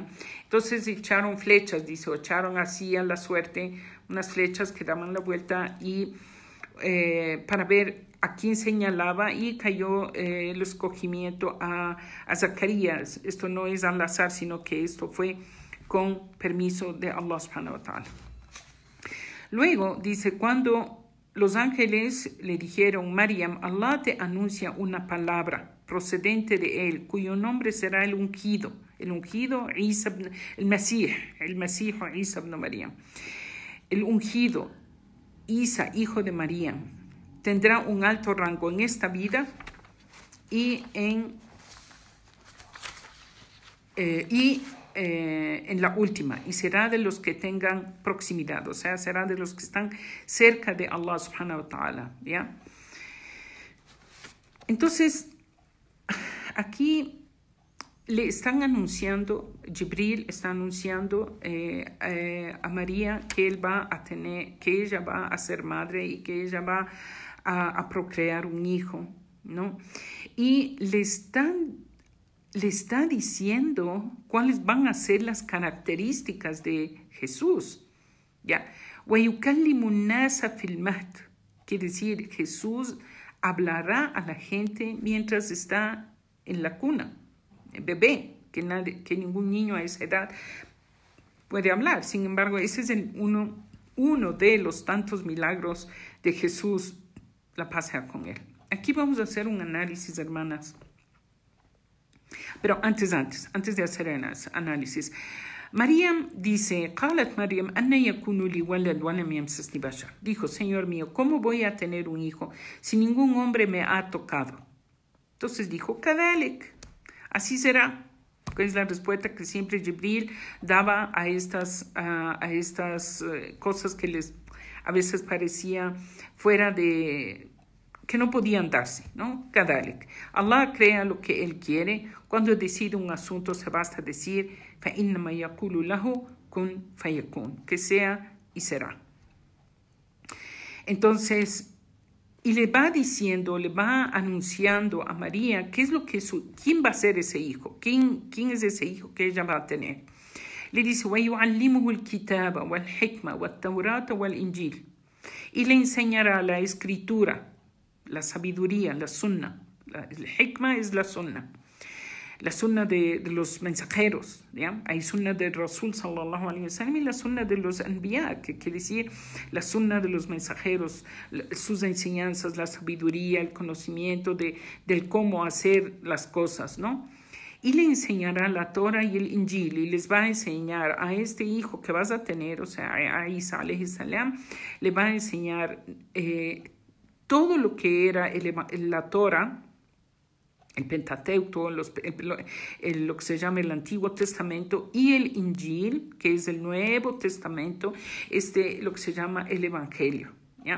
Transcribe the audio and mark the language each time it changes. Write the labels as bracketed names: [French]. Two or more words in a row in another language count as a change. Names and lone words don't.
[Spanish] Entonces echaron flechas, dice, o echaron así a la suerte unas flechas que daban la vuelta y para ver a quién señalaba, y cayó el escogimiento a Zacarías. Esto no es al azar, sino que esto fue con permiso de Allah [Arabic] سبحانه وتعالى. [Spanish] Luego dice, cuando los ángeles le dijeron, Maryam, Allah te anuncia una palabra procedente de él, cuyo nombre será el ungido. El ungido, Isa, el Mesías Isa ibn Maryam. El ungido, Isa, hijo de María, tendrá un alto rango en esta vida y en la última, y será de los que tengan proximidad, o sea, será de los que están cerca de Allah [Arabic] سبحانه وتعالى, [Spanish] ¿ya? Entonces, aquí le están anunciando, Jibril está anunciando a María que ella va a ser madre y que ella va a procrear un hijo, ¿no? Y le está diciendo cuáles van a ser las características de Jesús, ¿ya? [Arabic] وَيُكَلِّمُ النَّاسَ فِي الْمَهْدِ, [Spanish] quiere decir, Jesús hablará a la gente mientras está en la cuna, bebé, que ningún niño a esa edad puede hablar. Sin embargo, ese es uno de los tantos milagros de Jesús, la paz sea con él. Aquí vamos a hacer un análisis, hermanas. Pero antes de hacer el análisis, Maryam dice, [Arabic] قالت مريم أن يكون لي ولد ولم يمسسني بشر. [Spanish] Dijo, Señor mío, ¿cómo voy a tener un hijo si ningún hombre me ha tocado? Entonces dijo, كذلك, así será. Que es la respuesta que siempre Jibril daba a estas cosas que a veces parecía fuera de, que no podían darse, ¿no? Kadalik. Allah crea lo que Él quiere. Cuando decide un asunto se basta decir [Arabic] فَإِنَّمَا يَقُولُ لَهُ كُنْ فَيَكُونُ, [Spanish] que sea y será. Entonces, y le va diciendo, le va anunciando a María qué es lo que quién va a ser ese hijo, quién es ese hijo que ella va a tener. Le dice, [Arabic] وَيُعَلِّمُهُ الْكِتَابَ وَالْحِكْمَةَ وَالتَّوْرَاةَ وَالْإِنْجِيلَ, [Spanish] y le enseñará la escritura, la sabiduría, la sunna. El hikmah es la sunna de los mensajeros, ¿ya? Hay sunna del Rasul [Arabic] صلى الله عليه وسلم [Spanish] y la sunna de los anbiya, que quiere decir la sunna de los mensajeros, sus enseñanzas, la sabiduría, el conocimiento del cómo hacer las cosas, ¿no? Y le enseñará la Torah y el Injil, y les va a enseñar a este hijo que vas a tener, o sea, a Isa [Arabic] عليه السلام, [Spanish] le va a enseñar todo lo que era la Torah, el Pentateuco, lo que se llama el Antiguo Testamento, y el Injil, que es el Nuevo Testamento, lo que se llama el Evangelio, ¿ya?